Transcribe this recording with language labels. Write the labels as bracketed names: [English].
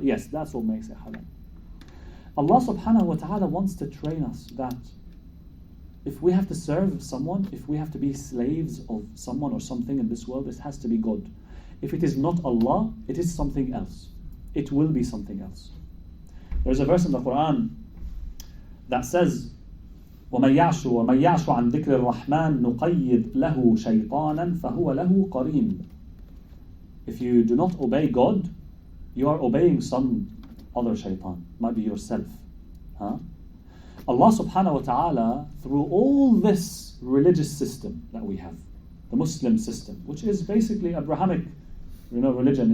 [English] Yes, that's what makes it halal. Allah subhanahu wa ta'ala wants to train us that if we have to serve someone, if we have to be slaves of someone or something in this world, it has to be God. If it is not Allah, it is something else. It will be something else. There's a verse in the Quran that says, [Arabic] وَمَنْ يَعْشُ عَنْ ذِكْرِ الرَّحْمَنِ نُقَيِّدْ لَهُ شَيْطَانًا فَهُوَ لَهُ قَرِينٌ. [English] If you do not obey God, you are obeying some other shaitan. Might be yourself. Huh? Allah subhanahu wa ta'ala, through all this religious system that we have, the Muslim system, which is basically Abrahamic religion.